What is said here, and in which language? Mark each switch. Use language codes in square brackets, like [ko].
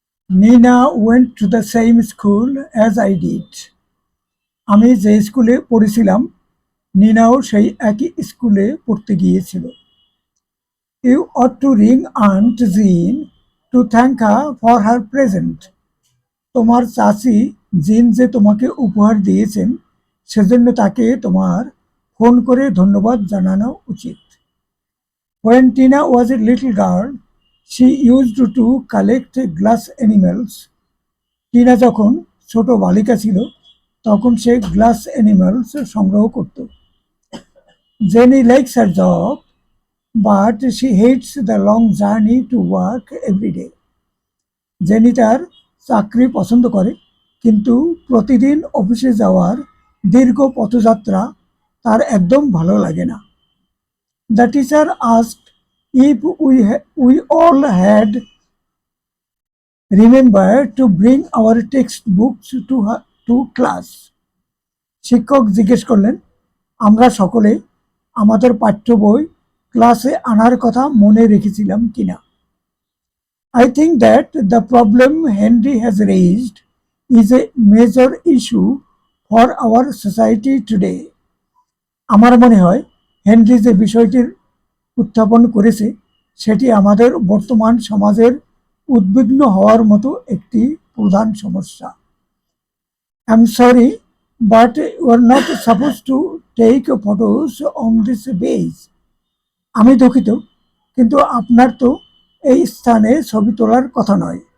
[en] Nina went to the same school as I did. [bn] আমি যে স্কুলে পড়েছিলাম, নিনাও সেই একই স্কুলে পড়তে গিয়েছিল। [en] You ought to ring Aunt Jean to thank her for her present. [bn] তোমার চাচি জিন যে তোমাকে উপহার দিয়েছেন, সেজন্য তাকে তোমার ফোন করে ধন্যবাদ জানানো উচিত। [en] When Tina was a little girl, she used to collect glass animals. [bn] Tina যখন ছোট বালিকা ছিল, তখন সে গ্লাস অ্যানিমালস সংগ্রহ করত। [en] Jenny likes her job, but she hates the long journey to work every day. [bn] Jenny তার চাকরি পছন্দ করে, কিন্তু প্রতিদিন অফিসে যাওয়ার দীর্ঘ পথযাত্রা তার একদম ভালো লাগে না। [en] The teacher asked if we all had remembered to bring our textbooks to class. [bn] শিক্ষক জিজ্ঞেস করলেন, আমরা সকলে আমাদের পাঠ্য বই ক্লাসে আনার কথা মনে রেখেছিলাম কিনা। [en] I think that the problem Henry has raised is a major issue for our society today. [bn] আমার মনে হয় হেনরি যে বিষয়টির উত্থাপন করেছে, সেটি আমাদের বর্তমান সমাজের উদ্বিগ্ন হওয়ার মতো একটি প্রধান সমস্যা। [en] I'm sorry, but you are not supposed to take photos on this base. [bn] আমি দুঃখিত, কিন্তু আপনার তো এই স্থানে ছবি তোলার কথা নয়।